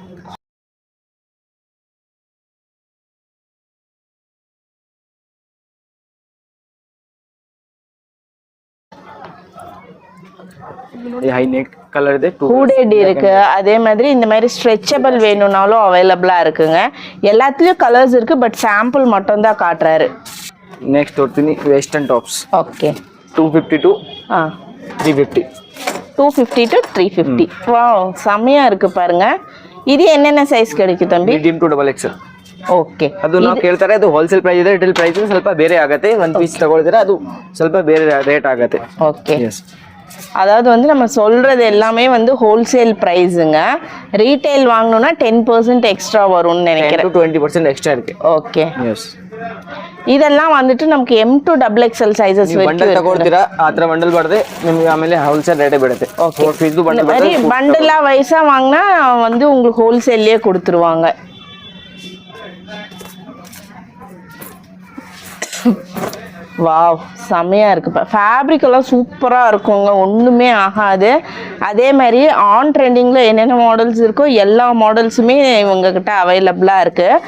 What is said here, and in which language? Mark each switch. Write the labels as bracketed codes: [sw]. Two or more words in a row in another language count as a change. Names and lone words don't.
[ta] ஹை நெக் கலர் ಇದೆ, ஹூடட் இருக்கு. அதே மாதிரி இந்த மாதிரி ஸ்ட்ரெச்சபிள் வேணும்னாலும் அவைலபிளா இருக்குங்க. எல்லாத்துலயும் கலர்ஸ் இருக்கு, பட் சாம்பிள் மட்டும் தான் காட்டுறாரு. [kn] ನೆಕ್ಸ್ಟ್ ತೋರ್ತೀನಿ [en] western tops. [ta] ஓகே, 250 to 350. 250 to 350. வாவ், செமையா இருக்கு பாருங்க. இது என்னென்ன சைஸ் கிடைக்கும் தம்பி? [en] medium to XXL. [kn] ಓಕೆ, ಅದು ನಾವು ಕೇಳ್ತಾರೆ ಅದು [en] wholesale price [kn] ಇದೆ, [en] retail price [kn] ಸ್ವಲ್ಪ ಬೇರೆ ಆಗುತ್ತೆ. ಒಂದು ಪೀಸ್ ತಗೊಳ್ಳಿದ್ರೆ ಅದು ಸ್ವಲ್ಪ ಬೇರೆ ರೇಟ್ ಆಗುತ್ತೆ. [ta] ஓகே, அதாவது வந்து நம்ம சொல்றது எல்லாமே வந்து [en] wholesale prices. [ta] ரீட்டைல் வாங்கணும்னா 10% எக்ஸ்ட்ரா வரும்னு நினைக்கிறேன். 10 to 20% எக்ஸ்ட்ரா இருக்கு. ஓகே, எஸ். ಇದೆಲ್ಲ வந்துட்டு நமக்கு M2 XXL ಸೈಜಸ್ [kn] ಬಂಡಲ್ ತಗೊಳ್ತೀರಾ, ಆತರ ಬಂಡಲ್ ಬರ್ತದೆ ನಿಮಗೆ, ಆಮೇಲೆ [en] wholesale rate [kn] ಬೀಳುತ್ತೆ. ಓಕೆ, ಇದು ಬಂಡಲ್ ಬರೀ ಬಂಡಲಾ ವೈಸಾ [ta] வாங்குனா வந்து உங்களுக்கு ஹோல்சேல்லே கொடுத்துருவாங்க. வாவ், செமையா இருக்குப்பா. ஃபேப்ரிக் எல்லாம் சூப்பராக இருக்குங்க, ஒன்றுமே ஆகாது. அதே மாதிரி [en] on trending [ta] என்னென்ன மாடல்ஸ் இருக்கோ எல்லா மாடல்ஸுமே இவங்கக்கிட்ட அவைலபிளாக இருக்குது.